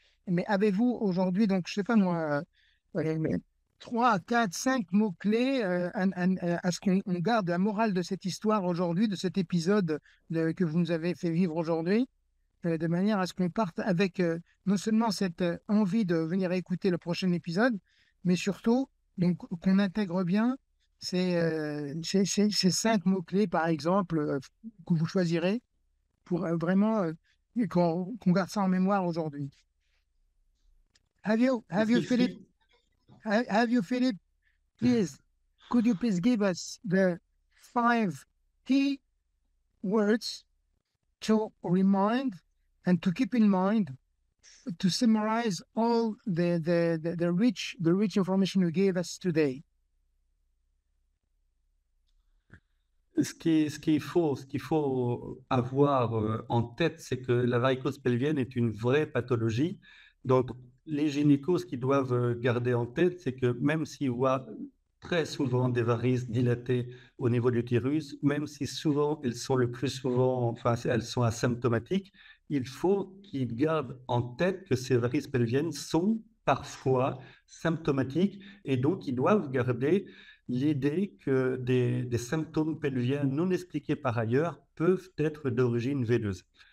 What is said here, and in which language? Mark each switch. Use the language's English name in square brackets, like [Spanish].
[French] Mais avez-vous aujourd'hui, donc je sais pas moi, 3, 4, 5 mots-clés à ce qu'on garde la morale de cette histoire aujourd'hui, de cet épisode que vous nous avez fait vivre aujourd'hui, de manière à ce qu'on parte avec non seulement cette envie de venir écouter le prochain épisode, mais surtout donc, qu'on intègre bien ces 5 mots-clés, par exemple, que vous choisirez pour vraiment qu'on garde ça en mémoire aujourd'hui. [English] Have you, Philip, Philip, please, could you please give us the 5 key words to remind and to keep in mind, to summarize all the rich information you gave us today? [French] Ce qu'il faut avoir en tête, c'est que la varicose pelvienne est une vraie pathologie. Donc, les gynécos, ce qu'ils doivent garder en tête, c'est que même s'ils voient très souvent des varices dilatées au niveau de l'utérus, même si souvent elles sont le plus souvent, enfin, elles sont asymptomatiques, il faut qu'ils gardent en tête que ces varices pelviennes sont parfois symptomatiques et donc ils doivent garder l'idée que des symptômes pelviens non expliqués par ailleurs peuvent être d'origine veineuse.